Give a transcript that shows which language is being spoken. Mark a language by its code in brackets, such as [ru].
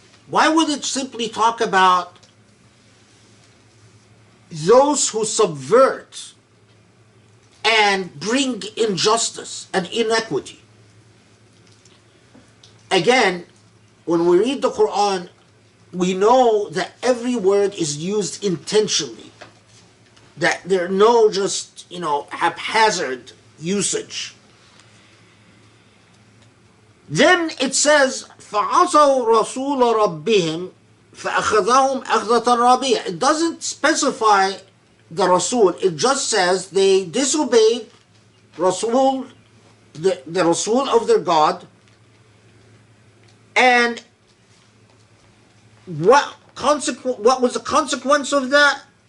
[en] Why would it simply talk about those who subvert and bring injustice and inequity? Again, when we read the Quran, we know that every word is used intentionally, that there are no just, haphazard usage. [ar] Then it says, فَعَصَوْا رَسُولَ رَبِّهِمْ فَأَخَذَهُمْ أَخْذَةً رَابِيَةً. [en] It doesn't specify the Rasul, it just says they disobeyed Rasul, the Rasul of their God, and what was the consequence of that?